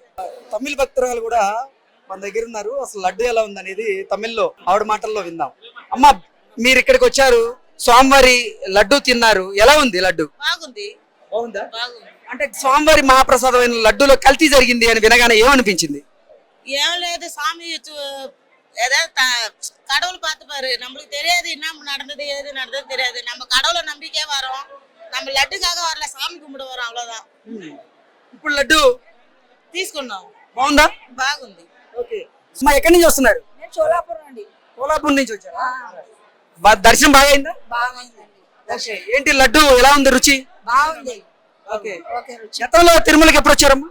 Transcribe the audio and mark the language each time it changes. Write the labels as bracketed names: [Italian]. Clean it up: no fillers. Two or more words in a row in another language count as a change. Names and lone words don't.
[Telugu] తమిళ భక్తురాలు కూడా మన దగ్గర ఉన్నారు. అసలు లడ్డు ఎలా ఉంది అనేది తమిళ్లో ఆవిడ మాటల్లో విందాం. అమ్మా, మీరు ఇక్కడికి వచ్చారు, స్వామివారి లడ్డు తిన్నారు, ఎలా ఉంది లడ్డు? బాగుంది. బాగుందా? అంటే స్వామివారి మహాప్రసాదమైన లడ్డూలో కల్తీ జరిగింది అని వినగానే ఏమనిపించింది? ఏం లేదు [Tamil] சாமி, ஏதோ கடவுள் பார்த்து பாரு, நம்மளுக்கு தெரியாது என்ன நடந்தது ஏது நடந்தது தெரியாது. நம்ம கடவுளை நம்பிக்கே வரோம், நம்ம லட்டுக்காக வரல, சாமி கும்பிட வரோம், [Telugu] అవ్వదాం. ఇప్పుడు లడ్డు తీసుకున్నాం. బాగుందా? బాగుంది. ఓకే. మా ఎక్కడి నుంచి వస్తున్నారు? నేను చోళాపురం అండి. కోలాపూర్ నుంచి వచ్చారా? దర్శనం బాగా అయిందా? బాగుందండి. ఓకే. ఏంటి లడ్డు ఎలా ఉంది రుచి? బాగుంది. ఓకే. గతంలో తిరుమలకి ఎప్పుడు వచ్చారమ్మా?